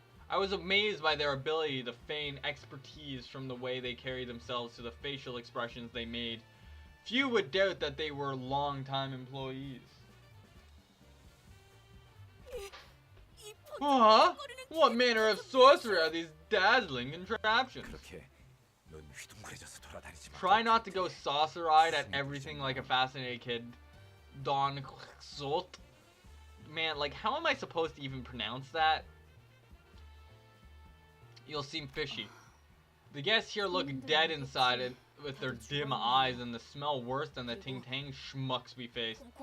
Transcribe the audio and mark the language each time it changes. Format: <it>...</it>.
<en>I was amazed by their ability to feign expertise from the way they carried themselves to the facial expressions they made. Few would doubt that they were long-time employees. Huh? What manner of sorcery are these dazzling contraptions?</en> <ko>그렇게 눈 휘둥그레져서 돌아다니지 마.</ko> <en>Try not to go saucer-eyed at everything like a fascinated kid. Don Quixote. Man, like, how am I supposed to even pronounce that? You'll seem fishy. The guests here look dead inside it with their dim eyes and the smell worse than the Ting Tang schmucks we face.</en>